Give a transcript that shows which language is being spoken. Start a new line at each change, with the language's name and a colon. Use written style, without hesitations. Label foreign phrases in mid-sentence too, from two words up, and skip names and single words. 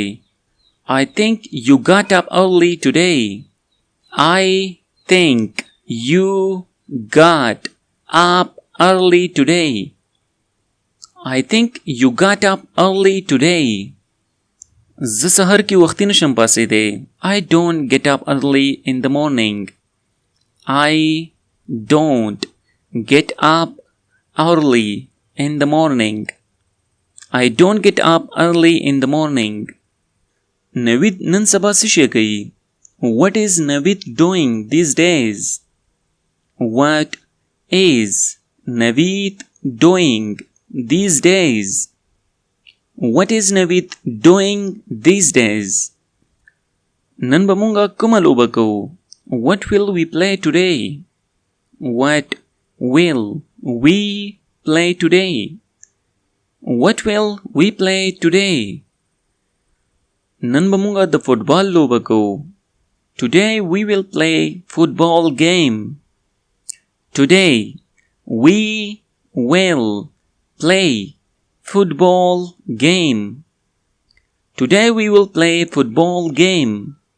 English: I think you got up early today. I think you got up early today. I think you got up early today.
Pashto: زه سهار کې وختي نشم پاڅېدی.
English: I don't get up early in the morning. I don't get up early in the morning. I don't get up early in the morning.
Pashto: Naveed نن سبا څه شی کوي؟
English: What is Naveed doing these days? What is Naveed doing these days? What is Naveed doing these days?
Pashto: نن به مونږه کومه لوبه کوو؟
English: What will we play today? What will we play today? What will we play today?
Pashto: نن به مونږه د فوټبال لوبه کوو.
English: Today we will play football game. Today we will play football game. Today we will play football game.